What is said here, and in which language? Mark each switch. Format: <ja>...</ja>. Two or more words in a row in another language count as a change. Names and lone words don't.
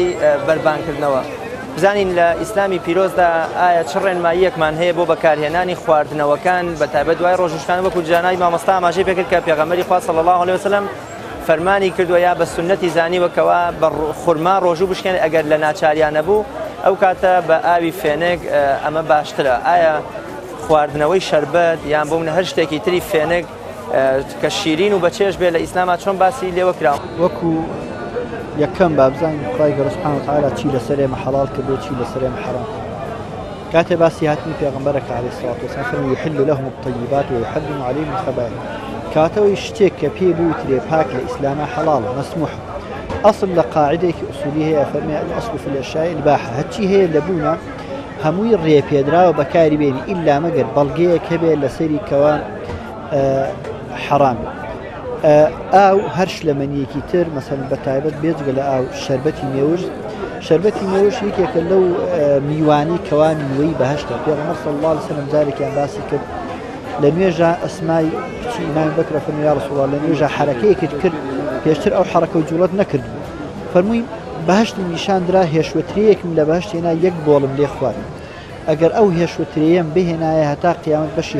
<ckb>بەربانکردنەوە بزانین لە ئیسلامی پیرۆزدا ئایا چ ڕێنماییەکمان هەیە بۆ بەکارهێنانی خواردنەوەکان بە تایبەت دوای ڕۆژوشکان وەکو جانای مامۆستا ئاماژەی پێکرد کە پێغەمبەری خوا</ckb> <ar>صلی الله عليه وسلم</ar> <ckb>فەرمانی کردووە یا بە سونەتی زانیوەکەوە بە خورما ڕۆژوو بشکێن ئەگەر لە ناچاریان نەبوو ئەو کاتە بە ئاوی فێنێک ئەمە باشترە ئایا خواردنەوەی شەربەت یان بۆ منە هەر شتێکی تری فێنێک کە شیرین و بەچێژ بێ لە ئیسلاما چۆن باسی لێوە کراوە وەکو یەکەم بابزانین خی گەورە</ckb> <ar>سوبحانه وتعالى</ar> <ckb>چی لەسەرێمە حەڵال کردو چی لەسەرێمە حەرام کاتێ باسی هاتنی پێغەمبەرەکە</ckb> <ar>عەلەیهی السەڵاتو وەسەلام</ar> <ckb>فەرمووی</ckb> <ar>یحل لهم الطیبات ويحرم عليهم الخبائث</ar> <ckb>کاتەوەی شتێک کە پێ بوترێ پاک لە ئیسلاما حەڵاڵ مەسموح ئەسڵ لە قاعدەیەکی ئوسولی هەیە فەرمێ</ckb> <ar>الأصل في الأشياء الإباحة</ar> <ckb>هەرچی هەیە لە بوونە هەمووی ڕێپێدراوە بەکاری بێنی ئیلا مەگەر بەڵگەیەک هەبێ لەسەری کەوا حرام ئاو هەرش لە منیەکی تر مەسەڵەن بە تایبەت بێجگە لە ئاو شەربەتی مێوش یەکێکە لەو میوانی کەوا میوەی بەهەشتە پێغەمبەر</ckb> <ar>صلی الله عليه وسلم</ar> <ckb>جارێکیان باسی کرد لە نوێژە ئەسمای کچی ئیمامی بەکرە فەرمووی</ckb> <ar>یا رسول الله</ar> <ckb>لە نوێژە حەرەکەیەکت کرد پێشتر ئەو حەرەکە و جوڵەت نەکرد فەرمووی بەهەشتی نیشاندرا هێشوەترەیەکم لە بەهەشت هێنا یەک بۆڵم لێ خوارد ئەگەر ئەو هێشوەترەیەم بهێنایە هەتا قیامەت بەشی</ckb>